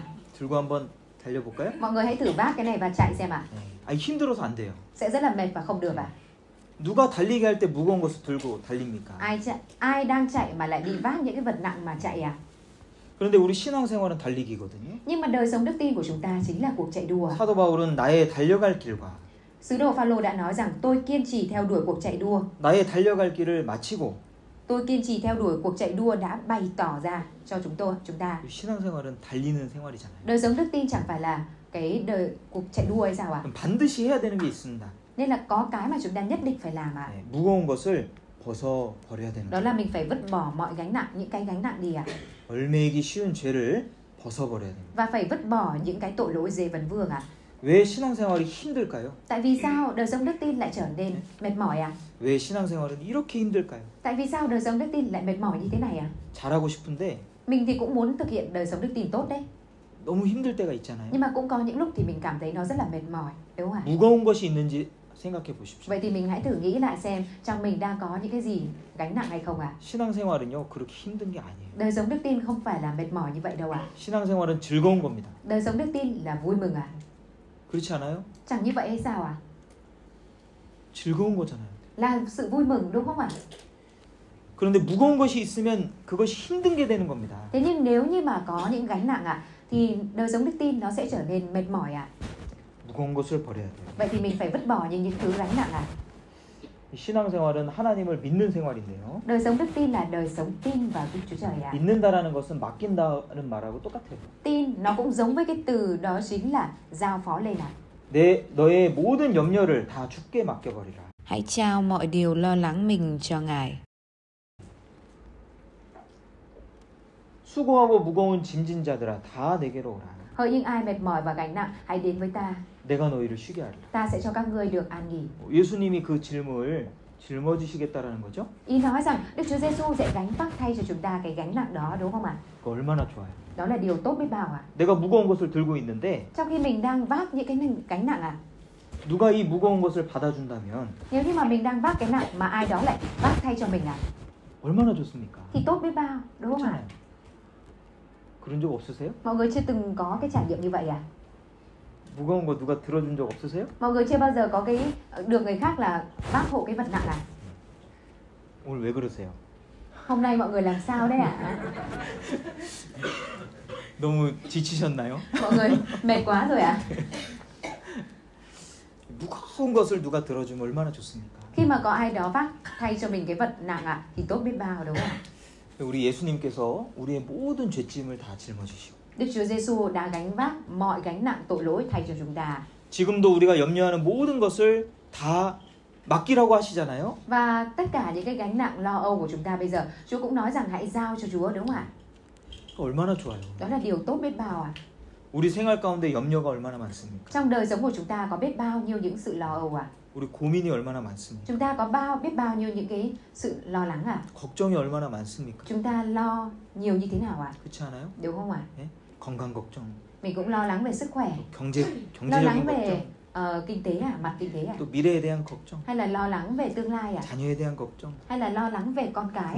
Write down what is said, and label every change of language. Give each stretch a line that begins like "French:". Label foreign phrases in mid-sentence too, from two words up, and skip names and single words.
Korean: 들고 한번 달려볼까요?
Vietnamese: Mọi người hãy thử vác cái này và chạy xem ạ.
Korean: 아니 힘들어서 안 돼요.
Vietnamese: Sẽ rất là mệt và không được à?
Korean: 누가 달리기 할 때 무거운 것을 들고 달립니까?
Vietnamese: Ai đang chạy mà lại đi vác những cái vật nặng mà chạy à?
Korean: 그런데 우리 신앙생활은 달리기거든요.
Vietnamese: Nhưng mà đời sống đức tin của chúng ta chính là cuộc chạy đua.
Korean: 사도 바울은 나의 달려갈 길과
Vietnamese: Sứ đồ Phaolô đã nói rằng tôi kiên trì theo đuổi cuộc chạy đua.
Korean: 나의 달려갈 길을 마치고
Vietnamese: Tôi kiên trì theo đuổi cuộc chạy đua đã bày tỏ ra cho chúng ta.
Korean: 신앙생활은 달리는 생활이잖아요.
Vietnamese: Đời sống đức tin chẳng phải là cái cuộc chạy đua hay sao ạ?
Korean: 반드시 해야 되는 게 있습니다.
Vietnamese: Nên là có cái mà chúng ta nhất định phải làm ạ.
Korean: 무거운 것을 벗어버려야 되는
Vietnamese: Đó là mình phải vứt bỏ mọi gánh nặng, những cái gánh nặng đi ạ.
Korean: 얽매이기 쉬운 죄를 벗어버려야 됩니다.
Vietnamese: Và phải vứt bỏ những cái tội lỗi dễ vấn vương ạ.
Korean: 왜 신앙생활이 힘들까요?
Vietnamese: Tại vì sao đời sống đức tin lại trở nên mệt mỏi ạ?
Korean: 왜 신앙생활은 이렇게 힘들까요?
Vietnamese: Tại vì sao đời sống đức tin lại mệt mỏi như thế này ạ?
Korean: 잘하고 싶은데
Vietnamese: Mình thì cũng muốn thực hiện đời sống đức tin tốt đấy.
Korean: 너무 힘들 때가 있잖아요.
Vietnamese: Nhưng mà cũng có những lúc thì mình cảm thấy nó rất là mệt mỏi, đúng không ạ?
Korean: 무거운 것이 있는지 생각해 보십시오.
Vietnamese: Vậy thì mình hãy thử nghĩ lại xem trong mình đang có những cái gì gánh nặng hay không ạ?
Korean: 신앙생활은요 그렇게 힘든 게 아니에요.
Vietnamese: Đời sống đức tin không phải là mệt mỏi như vậy đâu ạ.
Korean: 신앙생활은 즐거운 겁니다.
Vietnamese: Đời sống đức tin là vui mừng ạ.
Korean: 그렇지 않아요?
Vietnamese: Chẳng như vậy hay sao ạ?
Korean: 즐거운 거잖아요.
Vietnamese: Là sự vui mừng đúng không ạ?
Korean: 그런데 무거운 것이 있으면 그것이 힘든 게 되는 겁니다.
Vietnamese: Thế nhưng nếu như mà có những gánh nặng ạ, thì đời sống đức tin nó sẽ trở nên mệt mỏi ạ.
Korean: 무거운 것을 버려야 돼요.
Vietnamese: Vậy thì mình phải vứt bỏ những thứ gánh nặng ạ.
Korean: 신앙생활은 하나님을 믿는 생활인데요.
Vietnamese: Đời sống đức tin là đời sống tin vào Đức Chúa Trời ạ.
Korean: 믿는다라는 것은 맡긴다는 말하고 똑같아요.
Vietnamese: Tin nó cũng giống với cái từ đó chính là giao phó lên ạ.
Korean: 너의 모든 염려를 다 주께 맡겨버리라.
Vietnamese: Hãy trao mọi điều lo lắng mình cho Ngài.
Korean: 수고하고 무거운 짐진 자들아 다 내게로 오라.
Vietnamese: Hỡi những ai mệt mỏi và gánh nặng, hãy đến với ta.
Korean: 내가 너희를 쉬게 하리라.
Vietnamese: Ta sẽ cho các ngươi được an nghỉ.
Korean: 예수님이 그 짐을 짊어지시겠다라는 거죠?
Vietnamese: Ý nói rằng Đức Chúa Giêsu sẽ gánh vác thay cho chúng ta cái gánh nặng đó, đúng không ạ?
Korean: 그거 얼마나 좋아요.
Vietnamese: Đó là điều tốt biết bao ạ.
Korean: 내가 무거운 것을 들고 있는데
Vietnamese: Trong khi mình đang vác những cái gánh nặng ạ,
Korean: 누가 이 무거운 것을 받아준다면
Vietnamese: nếu như mà mình đang vác cái nặng mà ai đó lại vác thay cho mình ạ,
Korean: 얼마나 좋습니까?
Vietnamese: thì tốt biết bao, đúng không ạ?
Korean: 그렇잖아요. 그런 적 없으세요?
Vietnamese: Mọi người chưa từng có cái trải nghiệm như vậy à?
Korean: 무거운 거 누가 들어준 적 없으세요?
Vietnamese: Mọi người chưa bao giờ có cái được người khác là vác hộ cái vật nặng à?
Korean: 오늘 왜 그러세요?
Vietnamese: Hôm nay mọi người làm sao đấy ạ?
Korean: 너무 지치셨나요?
Vietnamese: Mọi người mệt quá rồi ạ?
Korean: 무거운 것을 누가 들어주면 얼마나 좋습니까?
Vietnamese: Khi mà có ai đó vác thay cho mình cái vật nặng ạ, thì tốt biết bao, đúng không ạ?
Korean: 우리 예수님께서 우리의 모든 죄짐을 다 짊어지시고
Vietnamese: Đức Chúa Giêsu đã gánh vác mọi gánh nặng tội lỗi thay cho chúng ta.
Korean: 지금도 우리가 염려하는 모든 것을 다 맡기라고 하시잖아요.
Vietnamese: Và tất cả những cái gánh nặng lo âu của chúng ta bây giờ, Chúa cũng nói rằng hãy giao cho Chúa, đúng không ạ?
Korean: 얼마나 좋아요.
Vietnamese: Đó là điều tốt biết bao ạ.
Korean: 우리 생활 가운데 염려가 얼마나 많습니까?
Vietnamese: Trong đời sống của chúng ta có biết bao nhiêu những sự lo âu ạ.
Korean: 우리 고민이 얼마나 많습니까?
Vietnamese: Chúng ta có biết bao nhiêu những cái sự lo lắng ạ.
Korean: 걱정이 얼마나 많습니까?
Vietnamese: Chúng ta lo nhiều như thế nào ạ?
Korean: 그렇지 않아요?
Vietnamese: Đúng không ạ?
Korean: 네? 건강 걱정,
Vietnamese: Mình cũng lo lắng về sức khỏe, lo
Korean: 경제적인
Vietnamese: lắng
Korean: 걱정,
Vietnamese: về kinh tế ạ, mặt kinh tế ạ.
Korean: 또 미래에 대한 걱정,
Vietnamese: Hay là lo lắng về tương lai ạ?
Korean: 자녀에 대한 걱정,
Vietnamese: Hay là lo lắng về con cái ạ?